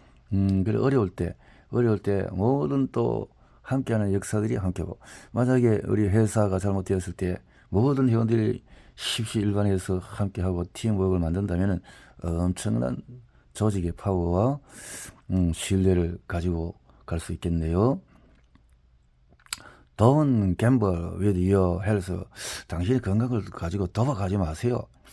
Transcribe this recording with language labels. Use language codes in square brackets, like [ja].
[ko] 그래 어려울 때 모든 또 함께하는 역사들이 함께하고 만약에 우리 회사가 잘못되었을 때 모든 회원들이 십시일반해서 함께하고 팀워크를 만든다면 엄청난 조직의 파워와 신뢰를 가지고 갈 수 있겠네요. [en] Don't gamble with your health. [ko] 당신의 건강을 가지고 도박하지 마세요.